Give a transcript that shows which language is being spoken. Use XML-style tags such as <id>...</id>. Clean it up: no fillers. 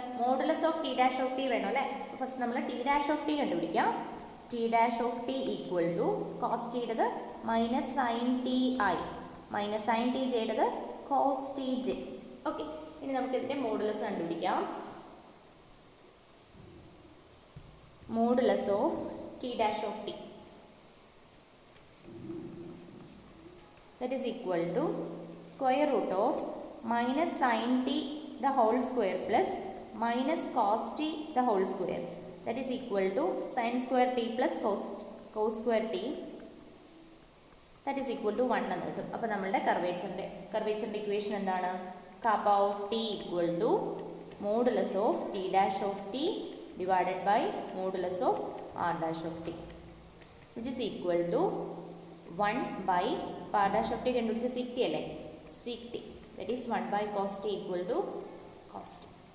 <en>modulus of t dash of t</en> <ml>വേണം അല്ലേ? First നമ്മൾ ടി ഡാഷ് ഓഫ് ടി കണ്ടുപിടിക്കാം.</ml> <en>T dash of t equal to cos ടിയുടേത് minus sine t i minus sine t ജെയുടേത് cos t j.</en> <ml>Okay, ഇനി നമുക്ക് ഇതിൻ്റെ modulus കണ്ടുപിടിക്കാം.</ml> <en>modulus of t dash of t that is equal to square root of minus sine t the whole square plus minus cos t the whole square that is equal to sin square t plus cos square t that is equal to 1</en> <ml>എന്ന് കിട്ടും. അപ്പോൾ നമ്മളുടെ കർവേച്ചറിൻ്റെ equation എന്താണ്?</ml> <en>kappa of t equal to modulus of t</en> <ml>dash of T divided by modulus of R dash of T which is equal to 1 by R dash of T കണ്ടുപിടിച്ച സിക് T അല്ലേ, സിക് T,</ml> <en>That is 1 by cos t equal to cos t.</en>